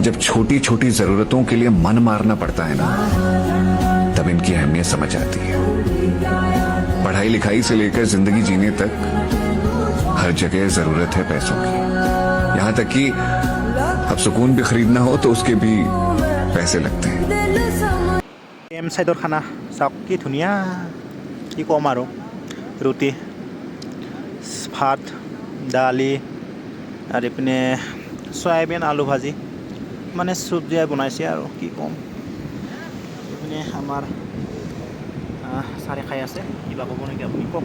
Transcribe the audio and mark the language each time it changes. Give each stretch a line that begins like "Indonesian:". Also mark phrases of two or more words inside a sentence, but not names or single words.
Hindi: जब छोटी छोटी जरूरतों के लिए मन मारना पड़ता है ना, तब इनकी अहमियत समझ आती है। पढ़ाई लिखाई से लेकर जिंदगी जीने तक हर जगह जरूरत है पैसों की। यहां तक कि अब सुकून भी खरीदना हो तो उसके भी पैसे लगते हैं।
Assamese: এম সাইডৰ খানা চাওক কি ধুনীয়া, কি ক'ম আৰু। ৰুটি, ভাত, দালি আৰু ইপিনে চয়াবিন আলু ভাজি, মানে চব্জিয়াই বনাইছে আৰু কি ক'ম। ইপিনে আমাৰ চাৰে খাই আছে, কিবা ক'ব নেকি আপুনি কওক।